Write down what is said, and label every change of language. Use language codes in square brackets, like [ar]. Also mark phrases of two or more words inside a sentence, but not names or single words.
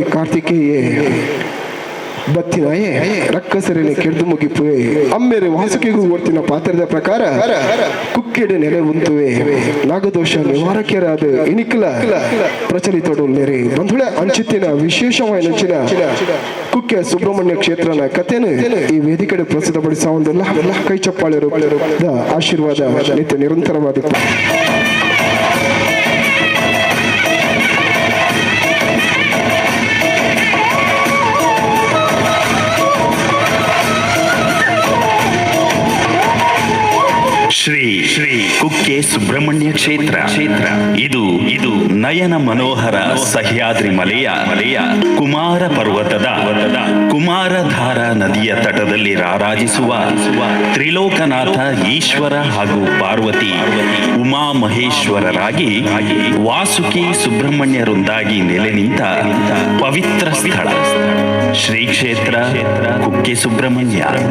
[tcy] ಕಾರ್ತಿಕೇಯೇ ಬತ್ತಿನಾಯೇ ರಕ್ಕಸರಿನ ಕೆಡ್ದು ಮುಗಿಪುವೆ ಅಮ್ಮೆರೆ ವಾಸುಕಿಗೂ ಓಡ್ತಿನ ಪಾತ್ರದ ಪ್ರಕಾರ ಕುಕ್ಕೆಡೆ ನೆಲೆ ಉಂಟುವೆ [kn] ನಾಗದೋಷ ನಿವಾರಕರಾದ [tcy] ಇನಿಕಲ ಪ್ರಚಲಿತೋಡು ನೆರೆ ಬಂಧುಳೆ ಅಂಚಿತ್ತಿನ ವಿಶೇಷವಾದ ಕುಕ್ಕೆ ಸುಬ್ರಹ್ಮಣ್ಯ ಕ್ಷೇತ್ರನ ಕಥೆನು ಈ ವೇದಿಕೆಡೆ ಪ್ರಸ್ತುತಪಡಿಸುವುದಿಲ್ಲ ಕೈ ಚಪ್ಪಾಳೆರು ಆಶೀರ್ವಾದ [kn] ನಿತ್ಯ ನಿರಂತರವಾದ ಶ್ರೀ ಕುಕ್ಕೆ ಸುಬ್ರಹ್ಮಣ್ಯ ಕ್ಷೇತ್ರ ಇದು ನಯನ ಮನೋಹರ ಸಹ್ಯಾದ್ರಿ ಮಲೆಯ ಕುಮಾರ ಪರ್ವತದ ಕುಮಾರಧಾರ ನದಿಯ ತಟದಲ್ಲಿ ರಾರಾಜಿಸುವ ತ್ರಿಲೋಕನಾಥ ಈಶ್ವರ ಹಾಗೂ ಪಾರ್ವತಿ ಉಮಾ ಮಹೇಶ್ವರರಾಗಿ ವಾಸುಕಿ ಸುಬ್ರಹ್ಮಣ್ಯರೊಂದಾಗಿ ನೆಲೆ ನಿಂತ ಪವಿತ್ರ ಸ್ಥಳ ಶ್ರೀ ಕ್ಷೇತ್ರ ಕುಕ್ಕೆ ಸುಬ್ರಹ್ಮಣ್ಯ.